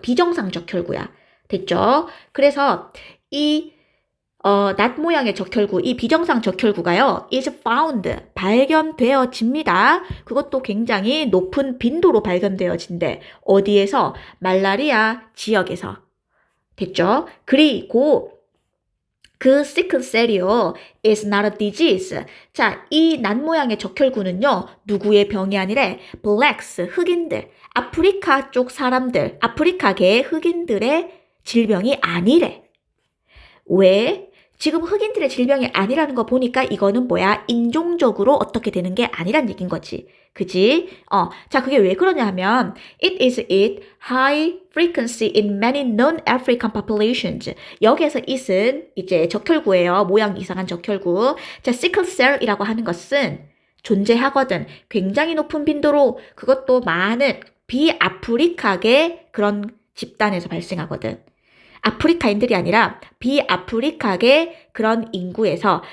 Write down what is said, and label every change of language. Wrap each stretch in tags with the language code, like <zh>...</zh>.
<ko>비정상 적혈구야. 됐죠? 그래서 이 낫 모양의 적혈구, 이 비정상 적혈구가요,</ko> <en>is found,</en> <ko>발견되어집니다. 그것도 굉장히 높은 빈도로 발견되어진대. 어디에서? 말라리아 지역에서. 됐죠? 그리고 그 시클셀이요,</ko> <en>is not a disease.</en> <ko>자, 이 낫 모양의 적혈구는요, 누구의 병이 아니래? blacks, 흑인들, 아프리카 쪽 사람들, 아프리카계 흑인들의 질병이 아니래. 왜? 지금 흑인들의 질병이 아니라는 거 보니까 이거는 뭐야? 인종적으로 어떻게 되는 게 아니란 얘기인 거지. 그지? 자, 그게 왜 그러냐 하면</ko> <en>it is high frequency in many non-African populations.</en> <ko>여기에서 it은 이제 적혈구예요. 모양 이상한 적혈구. 자, sickle cell이라고 하는 것은 존재하거든. 굉장히 높은 빈도로 그것도 많은 비아프리카계 그런 집단에서 발생하거든. 아프리카인들이 아니라 비아프리카계 그런 인구에서.</ko>